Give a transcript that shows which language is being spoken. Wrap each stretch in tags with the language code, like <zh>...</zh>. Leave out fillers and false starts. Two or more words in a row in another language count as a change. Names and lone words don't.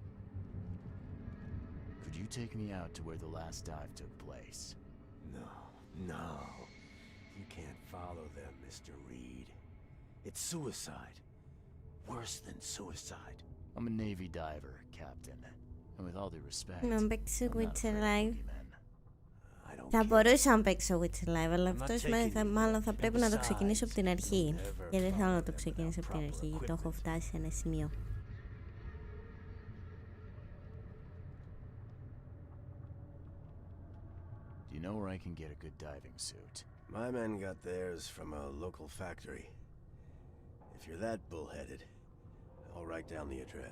<en>Could you take me out to where the last dive took place? No. You can't follow them, Mr. Reed. It's suicide. Worse than suicide. I'm a Navy diver, Captain. And with all due respect,</en> <el>Να παίξω</el> <en>I'm not</en> <el>Witcher</el> <en>afraid of</en> <el>Live.</el> <en>heavy men.</en> <el>Θα μπορούσα να παίξω</el> <en>Witcher Live,</en> <el>αλλά αυτός μάλλον θα πρέπει να το ξεκινήσω από την αρχή. Και δεν θέλω να το ξεκινήσω από την αρχή, γιατί το έχω φτάσει σε ένα σημείο.</el> <en>Do you know where I can get a good diving suit? My men got theirs from a local factory. If you're that bullheaded, I'll write down the address.</en>